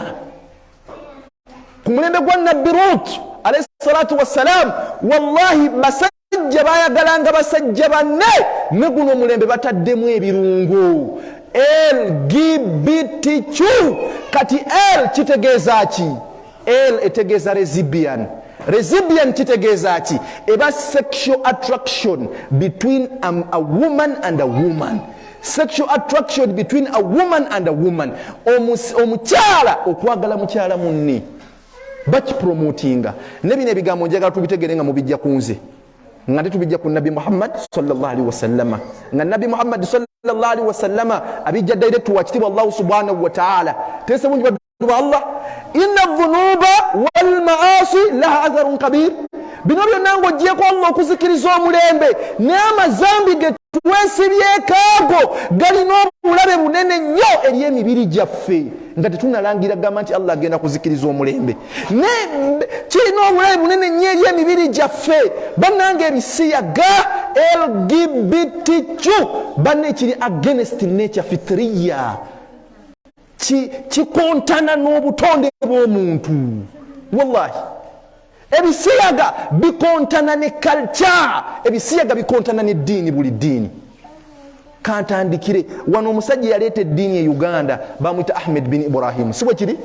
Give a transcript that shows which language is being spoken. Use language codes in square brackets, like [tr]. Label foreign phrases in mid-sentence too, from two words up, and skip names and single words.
[lg] Ku mulembe gwa Nabbi Lut [ar] عليه الصلاة والسلام, [lg] wallahi basajja bayagalanga basajja banne, ne guno omulembe bataddemu ebirungo. LGBTQ. Kati L kitegeeza ki? L etegeeza lesbian. Lesbian kitegeeza ki? [en] Eba sexual attraction between a woman and a woman. Sexual attraction between a woman and a woman. [lg] Omukyala okwagala mukyala munne bakipromotinga. Ne bino ebigambo njagala tubitegere nga mubijja ku nze, nga tetubijja ku Nabi Muhammad [ar] صلى الله عليه وسلم, [lg] nga Nabi Muhammad [ar] صلى الله عليه وسلم [lg] abijja direct wa kitiibwa Allah [ar] سبحانه وتعالى. [lg] Tese bungi baddu ba Allah, [ar] إن الذنوب والمعاصي لها أثر كبير. [lg] Bino byonna ng'oggyeko Allah okuzikiriza omulembe n'amazambi ge twesibyeko ago galina obulabe bunene nnyo eri emibiri gyaffe, nga tetunalangira gamba nti Allah agenda kuzikiriza omulembe. Kirina obulabe bunene nnyo eri emibiri gyaffe. Bannange ebisiyaga LGBTQ banne kiri [en] against nature [lg] fitriya, kikontana n'obutonde bw'omuntu. Wallahi ebisiyaga bikontana ne culture, ebisiyaga bikontana ne ddiini, buli ddiini. Kantandikire wano omusajja yaleeta eddiini e Uganda bamuyita Ahmed bin Ibrahim, si bwe kiri?